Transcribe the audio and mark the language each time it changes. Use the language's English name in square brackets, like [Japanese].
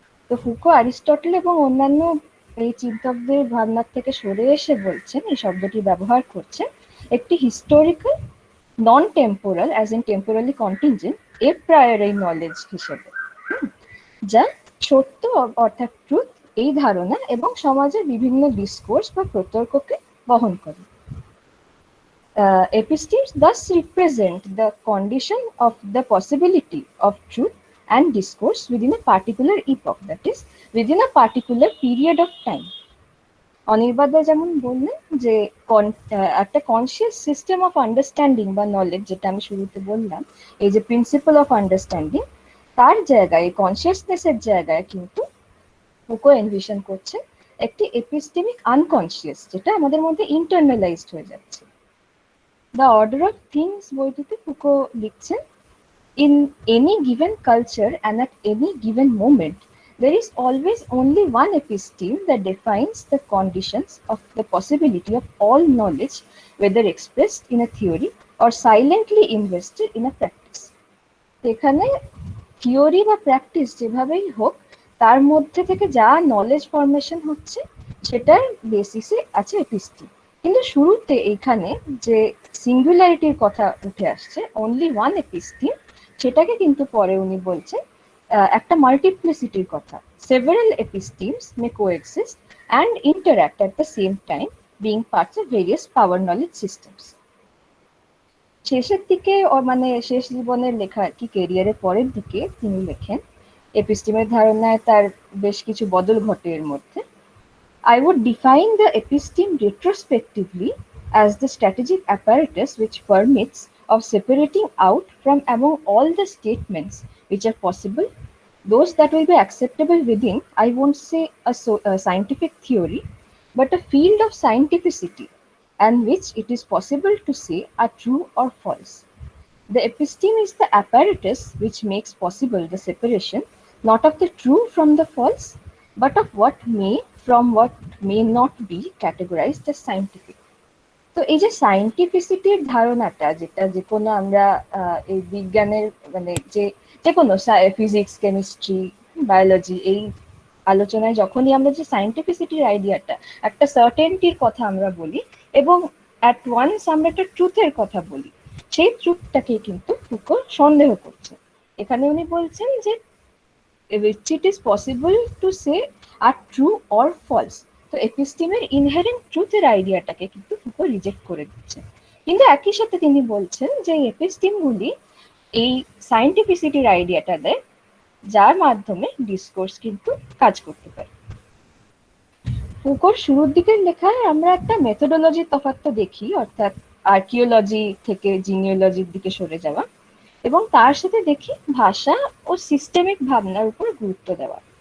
[Bangla] তো Foucault Aristotle এবং অন্যান্য এই চিন্তকদের ভাবনার থেকে সরে এসে বলছেন, এই শব্দটি ব্যবহার করছেন একটি [English] historical non temporal as in temporally contingent a priori knowledge [Bangla] হিসেবে, যা সত্য অর্থাৎ ট্রুথ এই ধারণা এবং সমাজের বিভিন্ন ডিসকোর্স বা প্রতর্ককে বহন করে। [English] Epistemes thus represent the condition of the possibility of truth and discourse within a particular epoch, that is, within a particular period of time. [Bangla] অনির্বাণদা যেমন বললেন যে একটা [English] conscious system of understanding [Bangla] বা নলেজ, যেটা আমি শুরুতে বললাম, এই যে [English] principle of understanding, [Bangla] তার জায়গায় কনসিয়াসনেসের জায়গায় কিন্তু ফুকো এনভিশন করছে একটি এপিস্টেমিক আনকনসিয়াস, যেটা আমাদের মধ্যে ইন্টারনালাইজড হয়ে যাচ্ছে। [English] The order of things [Bangla] বইটিতে ফুকো লিখছেন, [English] in any given culture and at any given moment there is always only one episteme that defines the conditions of the possibility of all knowledge, whether expressed in a theory or silently invested in a practice. [Bangla] এখানে theory বা practice যেভাবেই হোক, তার মধ্যে থেকে যা knowledge formation হচ্ছে সেটার বেসিসে আছে এপিস্টিম। কিন্তু শুরুতে এইখানে যে সিঙ্গুলারিটির কথা উঠে আসছে, [English] only one episteme, [Bangla] সেটাকে কিন্তু পরে উনি বলছেন একটা মাল্টিপ্লিসিটির কথা। [English] Several epistemes may coexist and interact at the same time, being parts of various power knowledge systems. [Bangla] শেষের দিকে মানে শেষ জীবনের লেখা আর কি, কেরিয়ারের পরের দিকে তিনি লেখেন এপিস্টিমের ধারণায় তার বেশ কিছু বদল ঘটে এর মধ্যে। [English] I would define the episteme retrospectively as the strategic apparatus which permits of separating out from among all the statements which are possible, those that will be acceptable within, I won't say a scientific theory, but a field of scientificity, and which it is possible to say are true or false. The episteme is the apparatus which makes possible the separation not of the true from the false, but of what may from what may not be categorized as scientific. [Bangla] তো এই যে সায়েন্টিফিসিটির ধারণাটা, যেটা যে কোনো আমরা এই বিজ্ঞানের মানে যে কোনো ফিজিক্স, কেমিস্ট্রি, বায়োলজি এই আলোচনায় যখনই আমরা যে সায়েন্টিফিসিটির আইডিয়াটা, একটা সার্টেনটির কথা আমরা বলি, এবং [English] at once [Bangla] আমরা একটা ট্রুথের কথা বলি, সেই ট্রুথটাকে কিন্তু ফুকো সন্দেহ করছে। এখানে উনি বলছেন যে [English] which it is possible to say are true or false. [Bangla] তো এপিস্টিমের ইনহেরেন্ট ট্রুথের আইডিয়াটাকে কিন্তু ফুকো রিজেক্ট করে দিচ্ছে। কিন্তু একই সাথে তিনি বলছেন যে এপিস্টিমগুলি এই সায়েন্টিফিসিটির আইডিয়াটা দেয়, যার মাধ্যমে ডিসকোর্স কিন্তু কাজ করতে পারে। ফুকোর শুরুর দিকের লেখায় আমরা একটা মেথোডোলজির তফাৎ দেখি, অর্থাৎ আর্কিওলজি থেকে জিনিওলজির দিকে সরে যাওয়া, এবং তার সাথে দেখি ভাষা ও সিস্টেমিক ভাবনার উপর গুরুত্ব দেওয়া।